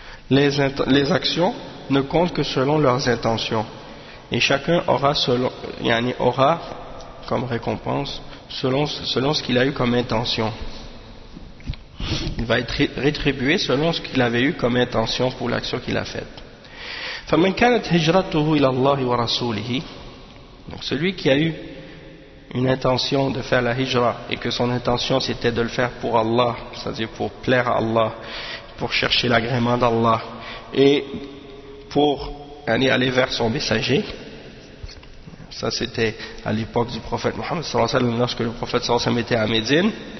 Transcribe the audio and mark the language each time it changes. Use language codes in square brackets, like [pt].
[fr] Les actions ne comptent que selon leurs intentions. Et chacun aura selon, yani aura comme récompense selon ce qu'il a eu comme intention. Il va être rétribué selon ce qu'il avait eu comme intention pour l'action qu'il a faite. [ar] فمن كانت هجرته إلى الله ورسوله. [fr] Donc celui qui a eu une intention de faire la hijra et que son intention c'était de le faire pour Allah, c'est-à-dire pour plaire à Allah, pour chercher l'agrément d'Allah et pour aller vers son messager. Ça c'était à l'époque du prophète Mohammed sallallahu alayhi wa sallam, lorsque le prophète sallallahu alayhi wa sallam était à Médine.